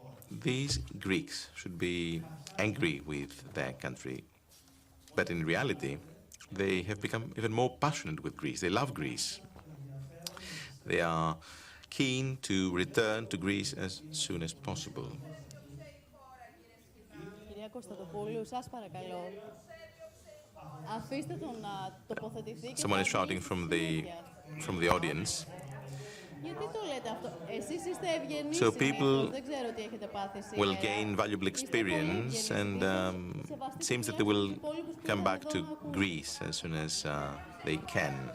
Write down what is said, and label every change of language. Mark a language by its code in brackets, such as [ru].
[en] These Greeks should be angry with their country, but in reality, they have become even more passionate with Greece. They love Greece. They are keen to return to Greece as soon as possible. [el] Κυρία Κωνσταντοπούλου, σας παρακαλώ. Αφήστε τον να τοποθετηθεί και [en] Someone is shouting from the audience. [el] Γιατί το λέτε αυτό? Εσείς είστε ευγενείς. [en] So people [el] δεν ξέρω τι έχετε πάθει [en] will gain valuable experience, and it seems that they will come back to Greece as soon as they can.